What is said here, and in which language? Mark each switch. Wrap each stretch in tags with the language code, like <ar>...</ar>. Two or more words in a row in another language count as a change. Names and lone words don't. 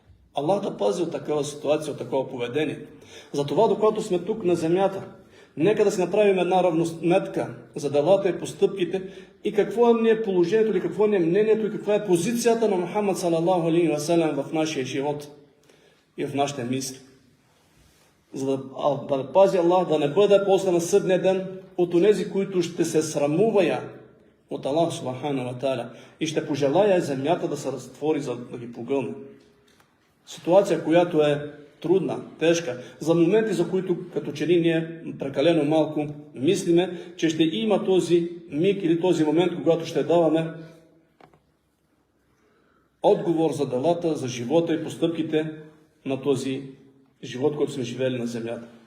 <bg>Аллах да пази от такава ситуация, от такова поведение. Затова, докато сме тук на земята, нека да си направим една равносметка за делата и постъпките и какво е положението, или какво е мнението и каква е позицията на Мухаммад</bg> <ar>صلى الله عليه وسلم</ar> <bg>в нашия живот и в нашите мисли. За да пази Аллах да не бъде после на съдния ден от онези, които ще се срамуват от Аллах</bg> <ar>سبحانه وتعالى</ar> <bg>и ще пожелая земята да се разтвори, за да ги погълне. Ситуация, която е трудна, тежка, за моменти, за които като че ли ние прекалено малко мислиме, че ще има този миг или този момент, когато ще даваме отговор за делата, за живота и постъпките на този живот, който сме живели на земята.</bg>